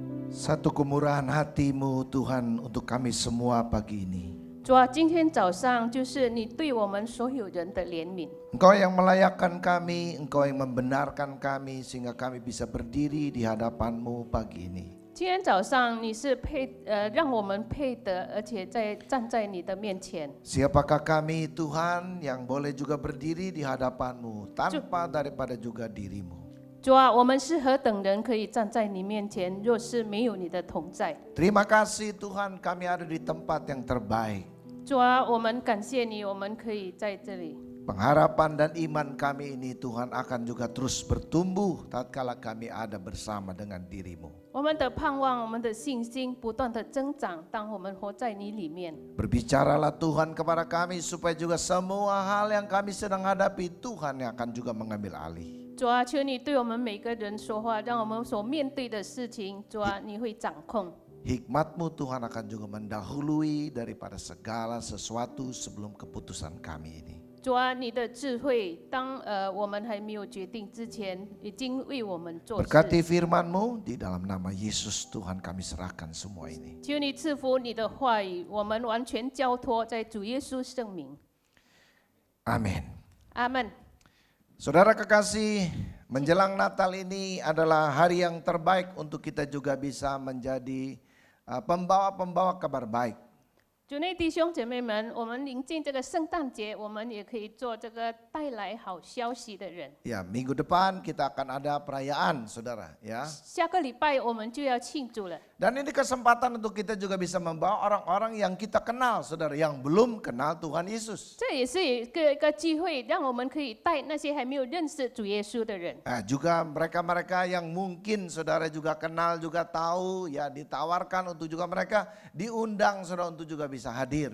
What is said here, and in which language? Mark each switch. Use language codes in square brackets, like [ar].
[id] Satu kemurahan hati-Mu Tuhan untuk kami semua pagi ini. [zh] 主啊，今天早上就是你对我们所有人的怜悯。 [id] Engkau yang melayakkan kami, Engkau yang membenarkan kami sehingga kami bisa berdiri di hadapan-Mu pagi ini. [zh] 今天早上你是让我们配得，而且站在你的面前。 [id] Siapakah kami Tuhan yang boleh juga berdiri di hadapan-Mu tanpa daripada juga diri-Mu. [zh] 主啊，我们是何等人可以站在你面前？若是没有你的同在， [id] Terima kasih Tuhan kami ada di tempat yang terbaik. [zh] 主啊，我们感谢你，我们可以在这里。 [id] Pengharapan dan iman kami ini Tuhan akan juga terus bertumbuh tatkala kami ada bersama dengan diri-Mu. [zh] 我们的盼望，我们的信心不断的增长。当我们活在你里面， [id] Berbicaralah Tuhan kepada kami supaya juga semua hal yang kami sedang hadapi Tuhan yang akan juga mengambil alih. [zh] 主啊，求你对我们每个人说话，让我们所面对的事情，主啊，你会掌控。 [id] Hikmat-Mu Tuhan akan juga mendahului daripada segala sesuatu sebelum keputusan kami ini. [zh] 主啊，你的智慧，当我们还没有决定之前，已经为我们做事。 [id] Berkati firman-Mu, di dalam nama Yesus Tuhan kami serahkan semua ini. [zh] 求你赐福你的话语，我们完全交托在主耶稣圣名。 [id] Amin. [zh] 阿门。 [id] Saudara kekasih, menjelang Natal ini adalah hari yang terbaik untuk kita juga bisa menjadi pembawa-pembawa kabar baik. [zh] 主内弟兄姐妹们，我们临近这个圣诞节，我们也可以做这个带来好消息的人。 [id] Ya, minggu depan kita akan ada perayaan, saudara. Ya. [zh] 下个礼拜我们就要庆祝了。 [id] Dan ini kesempatan untuk kita juga bisa membawa orang-orang yang kita kenal, saudara, yang belum kenal Tuhan Yesus. [zh] 这也是一个机会，让我们可以带那些还没有认识主耶稣的人。 [id] Juga mereka-mereka yang mungkin saudara juga kenal, juga tahu, ya ditawarkan untuk juga mereka diundang saudara untuk juga bisa hadir.